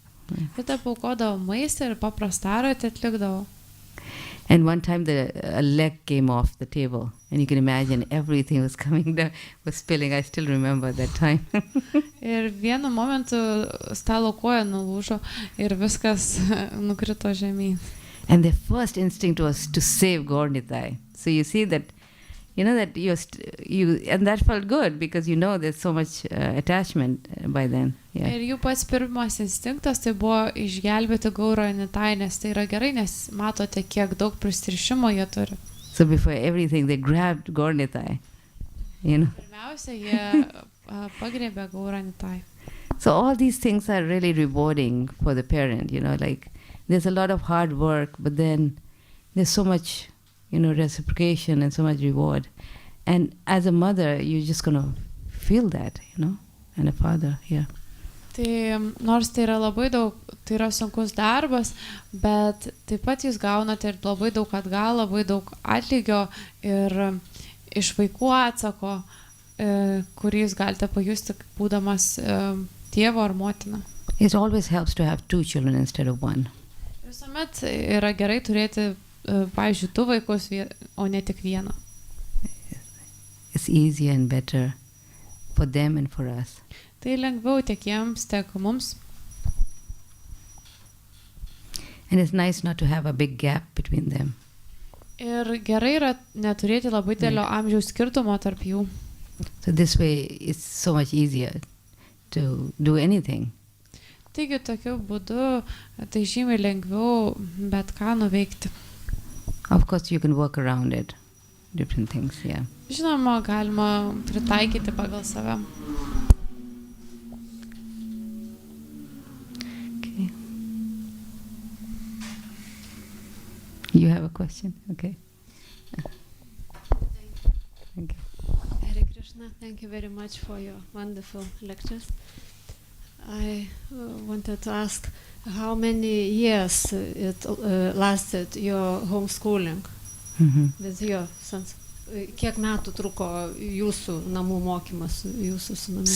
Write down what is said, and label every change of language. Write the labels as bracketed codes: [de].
[lt] Ir taip aukodavo maistą ir paprastą artį atlikdavo. [en] And one time a leg came off the table, and you can imagine everything was coming down, was spilling. I still remember that time. [lt] Ir vienu momentu stalo koja nulūžo ir viskas nukrito žemyn. [en] And the first instinct was to save Gornitai. So you see that, that and that felt good because there's so much attachment by then. Yeah. [lt] Ir jų pats pirmas instinktas tai buvo išgelbėti gauranitai, nes tai yra gerai, nes matote, kiek daug prisirišimo jie turi. [en] So before everything, they grabbed Gornitai. [lt] Pirmiausia, jie pagriebė gauranitai. [en] So all these things are really rewarding for the parent, like there's a lot of hard work, but then there's so much reciprocation and so much reward. And as a mother, you're just going to feel that, and a father, yeah. [lt] Tai nors tai yra labai daug, tai yra sunkus darbas, bet taip pat jūs gaunate ir labai daug atgal, labai daug atlygio ir iš vaikų atsako, kurį jūs galite pajusti būdamas tėvo ar motina. [en] It always helps to have 2 children instead of 1. [lt] Visuomet yra gerai turėti, pavyzdžiui, 2 vaikus, o ne tik 1. [en] It's easier and better for them and for us. [lt] Tai lengviau tiek jiems, tiek mums. [en] And it's nice not to have a big gap between them. [lt] Ir gerai yra neturėti labai didelio amžiaus skirtumo tarp jų. [en] So this way it's so much easier to do anything. [lt] Taigi tokiu būdu tai žymiai lengviau bet ką nuveikti. [en] Of course you can work around it, different things, yeah. [lt] Žinoma, galima pritaikyti pagal save. [en] Okay. You have a question? Okay. Thank you. Hare Krishna, thank you very much for your wonderful lectures. I wanted to ask how many years it lasted your homeschooling with your sons? [lt] Kiek metų truko jūsų namų mokymas jūsų sūnumis?